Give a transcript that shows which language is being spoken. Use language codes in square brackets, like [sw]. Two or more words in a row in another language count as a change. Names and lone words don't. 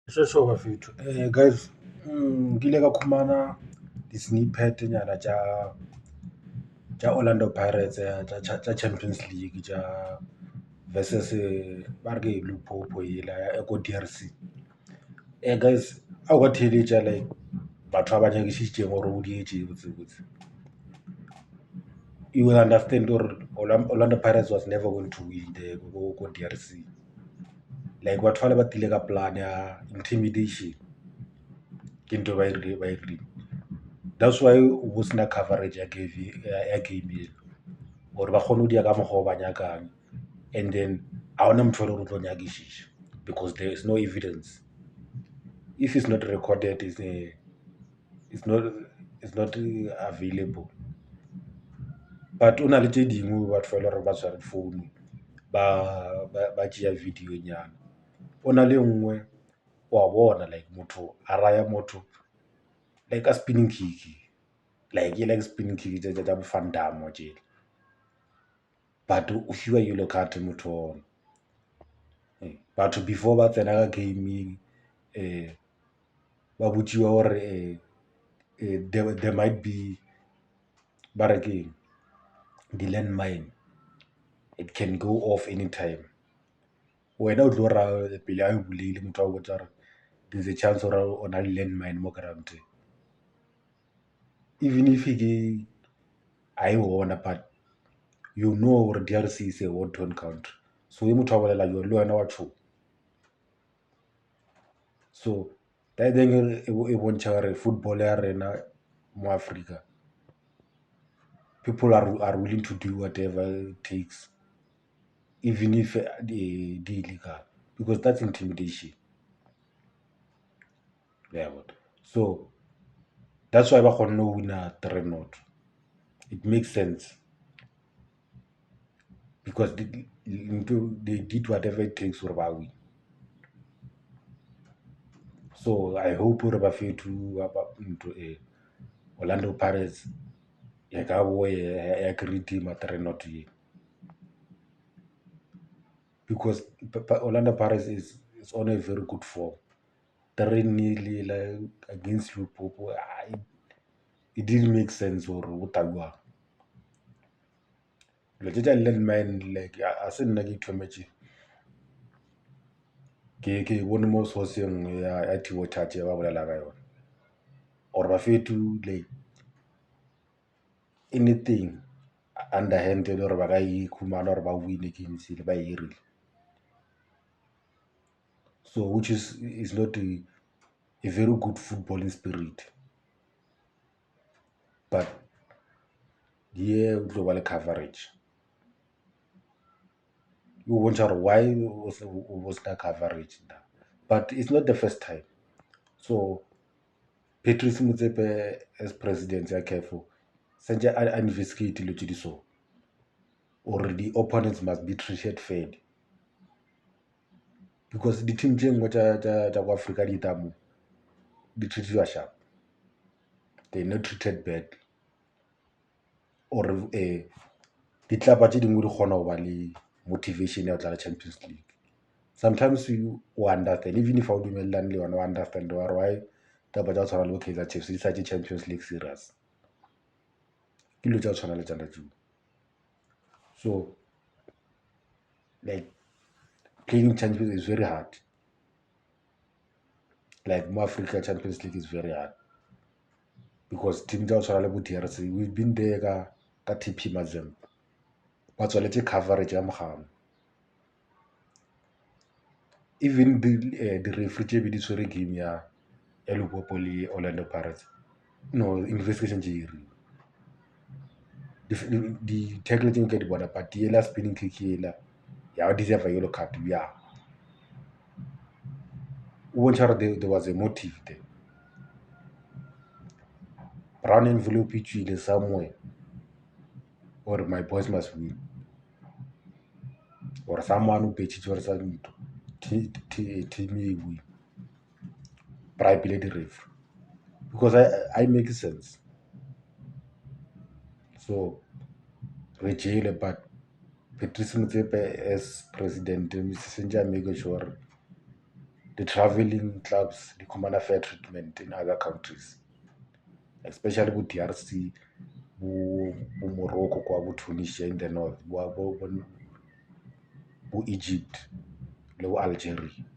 [nso] Sweswo bafethu guys, nkile ka khumana di-snippet nyana tša Orlando Pirates tša Champions League tša versus ba re ke Lupopo yela ya ko DRC. Guys, a o ka theeletša like batho ba ba nyakišitšeng gore o dietše botsebotse. [en] You will understand gore Orlando Pirates was never going to win the ko DRC. [nso] Like batho ba le ba tile ka plan ya intimidation ke ntho ba e [en] that's why [nso] o sena coverage ya game eno gore ba kgone go dia ka mokgwa o ba nyakang, [en] and then [nso] a ona motho o le gore o tlo nyakišiša [en] because there is no evidence. If it's not recorded, it's not available. [nso] But o na le tše dingwe batho fa e le gore ba tshware phone ba tšea video nyana. O na le nngwe wa bona like motho a raya motho [en] like a spinning kick, [nso] like e [en] like spinning kick [nso] tša bo Van Damme tšela, but o fiwa [en] yellow card [nso] motho ona. Batho before ba tsena ka gaming ba botšiwa gore [en] there might be [nso] ba re keng di-landmine, [en] it can go off anytime. [nso] Wena o tlo ra pele a e buleile motho a botsa gore [en] there's a chance [nso] gore o na le landmine mo groundeng, even if ke a e wona, [en] but you know [nso] gore DRC [en] is a war-torn country, [nso] so e motho a bolela jo le wena wa tšhoga. [en] So that thing [nso] e bontšha gore football ya rena mo Africa, [en] people are willing to do whatever it takes, even if the illegal, because that's intimidation. Yeah, but so that's why [nso] ba kgonne go wina [en] 3-0. It makes sense because they did whatever it takes [nso] gore ba [en] win. So I hope [nso] gore bafethu [en] Orlando Pirates [nso] ya ka bo ya [en] redeem 3-0 ye, because Orlando Pirates is on a very good form. 3-0 like against Lupopo, it didn't make sense or [nso] o tabuang. Dilo tše tša landmine like a se nna ke ithometse ke bone mo sourceng ya Thibo Thatše ba bolela ka yona, or bafethu like anything underhand le gore ba ka ikhumana gore ba wine games le ba e irile, [en] so which is not a very good footballing spirit. [nso] But ye o tlo ba le coverage, you bontšha gore why o sena coverage now, [en] but it's not the first time. [nso] So Patrice Motsepe [en] as president [nso] ya CAF sentse a investigate dilo tše di so, or [en] the opponents must be treated fairly, because [nso] di-team tše ngwe tša ko Africa di tamo di treatiwa sharp, [en] they not treated badly, [nso] or ditlapa tše dingwe di kgona go ba le motivation ya go tla le Champions League. [en] Sometimes you understand, even if I [nso] dumelelane le yona, o [en] understand why [nso] taba tša go tshwana le bo Kaizer Chiefs di sa tše Champions League serious, ke dilo tša go tshwana le tšana tšeo. [en] So like playing Champions is very hard, like more Africa Champions League is very hard, because team [nso] tša go tshwana le bo [en] DRC, we've been there [nso] ka TP Mazembe, ba tswaletse coverage ya mogano. [en] Even the referee [nso] tše be di tshwere game ya Lupopo le Orlando Pirates, [en] no investigation [nso] tše iriwe, di-tackle tše nke di bona, but yela [en] spinning kick [nso] yela ya [en] deserve yellow card [nso] ya o bontšha gore [en] there was a motive there. Brown envelope [nso] e tswile [en] somewhere, or my boys must win, or someone [nso] o betšhitše gore sa ntho [en] team e win, bribe the referee, because I make sense. [nso] So re jele, [en] but Patrice Motsepe as president [nso] sentse a [en] make sure the traveling clubs, the common fair treatment in other countries, especially with DRC, Morocco, Tunisia in the north, Egypt, Algeria.